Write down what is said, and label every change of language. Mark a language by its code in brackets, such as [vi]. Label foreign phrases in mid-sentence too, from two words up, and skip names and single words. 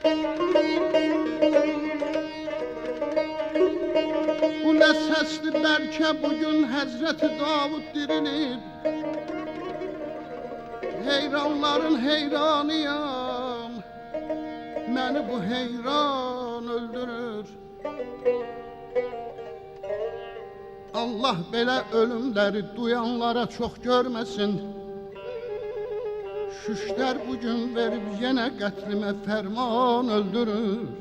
[az] Bu ne sesli belki bugün Hazreti Davud dirilib. Heyranların heyranıyam, beni bu heyran öldürür. Allah belə ölümləri duyanlara çox görməsin. Şüşlər bugün verib yenə qətlimə fərman öldürür.